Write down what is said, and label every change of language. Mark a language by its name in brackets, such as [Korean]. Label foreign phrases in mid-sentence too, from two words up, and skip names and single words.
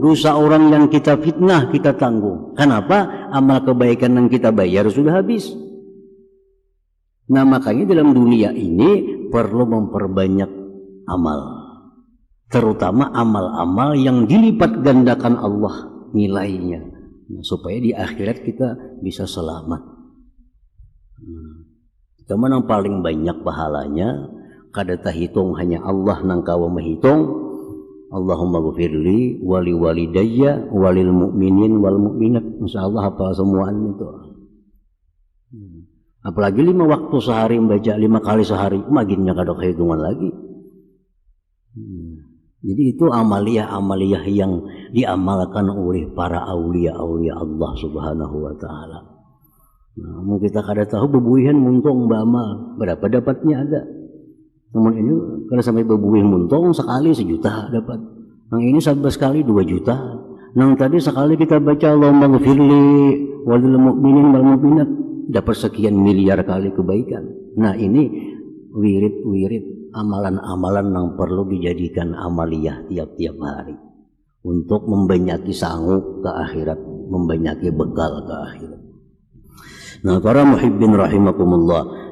[Indonesian] Dosa orang yang kita fitnah kita tanggung. Kenapa? Amal kebaikan yang kita bayar sudah habis. Nah, makanya dalam dunia ini perlu memperbanyak amal. Terutama amal-amal yang dilipat gandakan Allah nilainya. Nah, supaya di akhirat kita bisa selamat. [Banjar] Cuman yang paling banyak pahalanya kada tahitung hanya Allah nang kawa menghitung. [Arabic] اللهم اغفر لي ولوالدي وللمؤمنين والمؤمنات. [Indonesian] Insyaallah hafal semuaan itu. Apalagi 5 waktu sehari membaca 5 kali sehari, makinnya kada kehitungan lagi. Jadi itu amaliyah-amaliyah yang diamalkan oleh para aulia-aulia Allah [Arabic] سبحانه وتعالى. [Banjar] Nah, kita kada tahu bebuihan muntung bama berapa dapatnya ada. [Indonesian] Namun ini kalau sampai bebuih muntung sekali 1 juta dapat. Yang ini 11 kali 2 juta. Yang tadi sekali kita baca [Arabic] اللهم اغفر لي وللمؤمنين والمؤمنات [Indonesian] dapat sekian miliar kali kebaikan. Nah, ini wirid-wirid amalan-amalan yang perlu dijadikan amaliyah tiap-tiap hari untuk membanyaki sangu ke akhirat, membanyaki bekal ke akhirat. Nah, para muhibbin rahimakumullah.